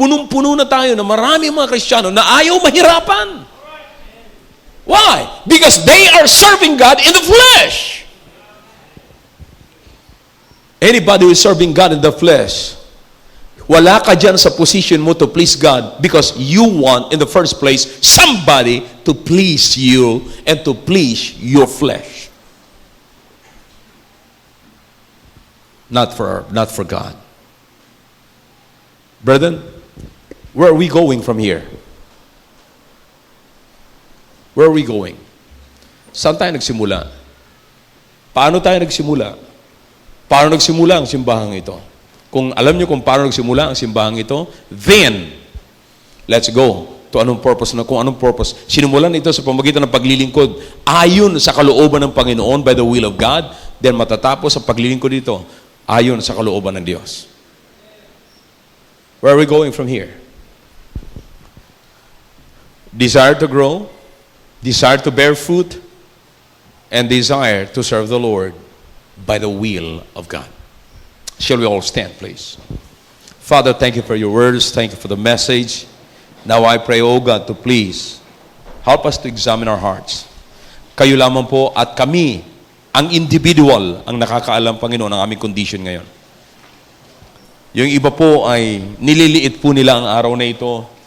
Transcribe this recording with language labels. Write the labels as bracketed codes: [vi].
[tl] Punong-puno na tayo na marami mga Kristiyano na ayaw mahirapan. [en] Why? Because they are serving God in the flesh. Anybody who is serving God in the flesh, [tl] wala ka dyan sa position mo [en] to please God because you want, in the first place, somebody to please you and to please your flesh. Not for God. Brethren, where are we going from here? Where are we going? [tl] Saan tayo nagsimula? Paano tayo nagsimula? Paano nagsimula ang simbahang ito? Kung alam niyo kung paano nagsimula ang simbahang ito, [en] then, let's go to [tl] anong purpose na, kung anong purpose. Sinimulan ito sa pamagitan ng paglilingkod ayon sa kalooban ng Panginoon [en] by the will of God, [tl] then matatapos ang paglilingkod dito ayon sa kalooban ng Diyos. [en] Where are we going from here? Desire to grow, desire to bear fruit, and desire to serve the Lord by the will of God. Shall we all stand, please? Father, thank you for your words. Thank you for the message. Now I pray, O God, to please help us to examine our hearts. [tl] Kayo lamang po at kami, ang individual, ang nakakaalam, Panginoon, ng aming condition ngayon. Yung iba po ay nililiit po nila ang araw na ito.